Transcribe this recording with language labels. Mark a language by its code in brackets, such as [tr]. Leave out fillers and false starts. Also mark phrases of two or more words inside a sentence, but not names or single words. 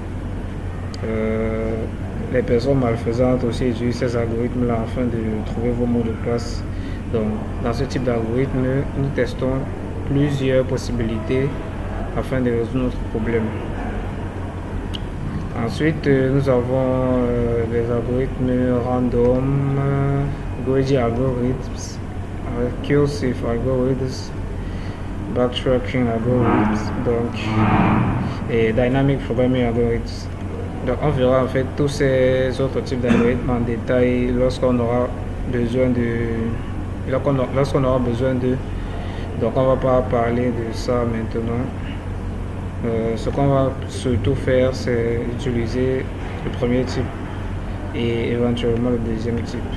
[fr] Les personnes malfaisantes aussi utilisent ces algorithmes là afin de trouver vos mots de passe. Donc dans ce type d'algorithme, nous testons plusieurs possibilités afin de résoudre notre problème. Ensuite, nous avons les algorithmes random, [en] greedy algorithms, recursive algorithms, backtracking algorithms, [fr] donc, et [en] dynamic programming algorithms. [fr] Donc, on verra en fait tous ces autres types d'algorithmes en détail lorsqu'on aura besoin d'eux. Donc, on va pas parler de ça maintenant. Ce qu'on va surtout faire, c'est utiliser le premier type et éventuellement le deuxième type.